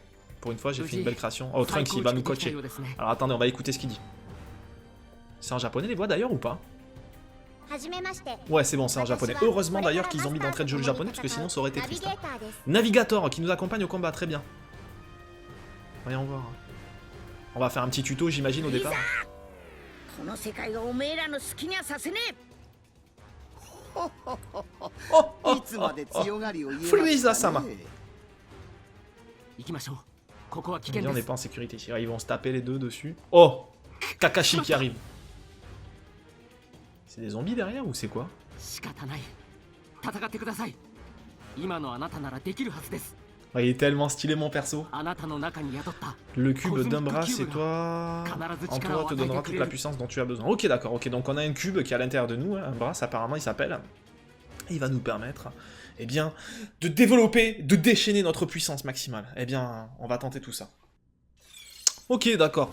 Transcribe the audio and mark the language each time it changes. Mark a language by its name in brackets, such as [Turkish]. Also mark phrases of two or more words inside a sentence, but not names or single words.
[French] Pour une fois, j'ai fait une belle création. Oh, Trunks, il va nous coacher. Alors attendez, on va écouter ce qu'il dit. C'est en japonais les voix d'ailleurs ou pas? Ouais, c'est bon, c'est en japonais. Heureusement d'ailleurs qu'ils ont mis d'entrée de jeu le japonais parce que sinon ça aurait été triste. Hein. Navigator qui nous accompagne au combat, très bien. Voyons voir. On va faire un petit tuto, j'imagine, au départ. [Japanese] この世界がおめえらの好きにはさせねえ。いつまで強がりを言えフリーザ様。行きましょう。ここは危 [French] On [Japanese] 険 [French] n'est [Japanese] です。 [French] pas en sécurité ici. Ils vont se taper les deux dessus. Oh, Kakashi qui arrive. C'est des zombies derrière ou c'est quoi? [Japanese] 仕方ない。戦ってください。今のあなたならできるはずです。 [French] Oh, il est tellement stylé mon perso. [Japanese] あなたの中に宿った [French] Le cube d'un bras, c'est toi. En toi te donnera toute la puissance dont tu as besoin. Ok, d'accord. Ok, donc on a un cube qui est à l'intérieur de nous. Hein, un bras, apparemment, il s'appelle. Il va nous permettre, eh bien, de développer, de déchaîner notre puissance maximale. Eh bien, on va tenter tout ça. Ok, d'accord.